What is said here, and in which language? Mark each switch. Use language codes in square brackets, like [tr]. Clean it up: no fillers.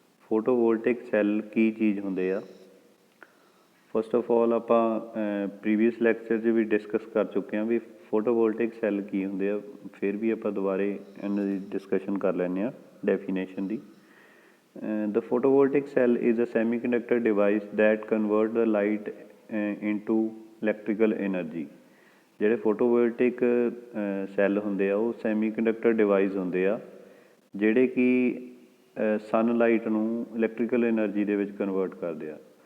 [pa] Photovoltaic cell ਕੀ ਚੀਜ਼ ਹੁੰਦੇ ਆ? ਫਸਟ ਆਫ ਆਲ ਆਪਾਂ ਪ੍ਰੀਵੀਅਸ ਲੈਕਚਰ 'ਚ ਵੀ ਡਿਸਕਸ ਕਰ ਚੁੱਕੇ ਹਾਂ ਵੀ ਫੋਟੋਵੋਲਟਿਕ ਸੈੱਲ ਕੀ ਹੁੰਦੇ ਆ, ਫਿਰ ਵੀ ਆਪਾਂ ਦੁਬਾਰੇ ਇਹਨਾਂ ਦੀ ਡਿਸਕਸ਼ਨ ਕਰ ਲੈਂਦੇ ਹਾਂ definition ਦੀ। [en] The photovoltaic cell is a semiconductor device that convert the light into electrical energy। [pa] ਜਿਹੜੇ ਫੋਟੋਵੋਲਟਿਕ ਸੈੱਲ ਹੁੰਦੇ ਆ ਉਹ ਸੈਮੀਕੰਡਕਟਰ ਡਿਵਾਈਸ ਹੁੰਦੇ ਆ ਜਿਹੜੇ ਕਿ ਸਨਲਾਈਟ ਨੂੰ ਇਲੈਕਟ੍ਰੀਕਲ ਐਨਰਜੀ ਦੇ ਵਿੱਚ ਕਨਵਰਟ ਕਰਦੇ ਆ।